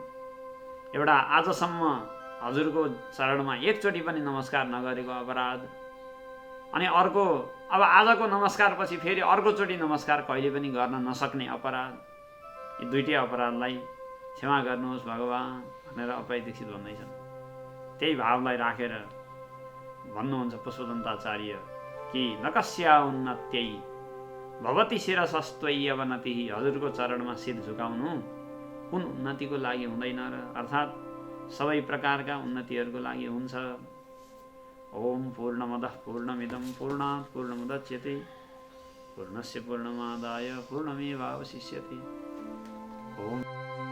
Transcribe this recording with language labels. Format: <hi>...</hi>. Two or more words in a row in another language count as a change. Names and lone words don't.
<ne>एउटा आजसम्म हजुरको चरणमा एकचोटि पनि नमस्कार नगरेको अपराध, अनि अर्को अब आजको नमस्कारपछि फेरि अर्कोचोटि नमस्कार कहिले पनि गर्न नसक्ने अपराध। यी दुईटै अपराधलाई क्षमा गर्नुहोस् भगवान् भनेर अप्पय दीक्षित भन्दैछन्। त्यही भावलाई राखेर भन्नुहुन्छ पुष्पदन्ताचार्य कि</ne> <sa>नकस्या उन्नत्यै भवति शिरसस्त्वय्यवनतिः,</sa> <ne>हजुरको चरणमा शिर झुकाउनु कुन उन्नतिको लागि हुँदैन र? अर्थात् सबै प्रकारका उन्नतिहरूको लागि हुन्छ।</ne> <sa>ओम पूर्णमदः पूर्णमिदं पूर्णात् पूर्णमुदच्यते पूर्णस्य पूर्णमादाय पूर्णमेवावशिष्यते। ओम</sa>